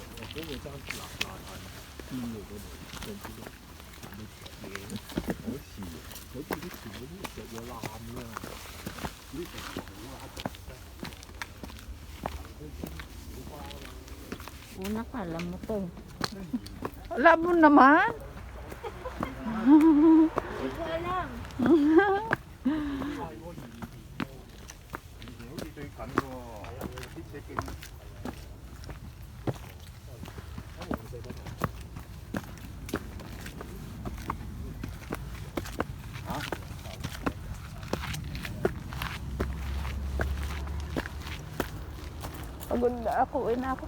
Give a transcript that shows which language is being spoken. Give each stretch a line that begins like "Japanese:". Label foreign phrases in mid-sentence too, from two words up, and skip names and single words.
Cantonese: 嗰個爭邊嘅嗰度，上次都行到嘢嘅，嗰次啲全部都着咗攬啦，呢度好揦腳
Filipino: Una ka, alam mo to. Alam mo naman. Hindi ko alam.
Cantonese: 以前好似最近喎，啲石徑。
Filipino: Pagod na ako, uwi na ako.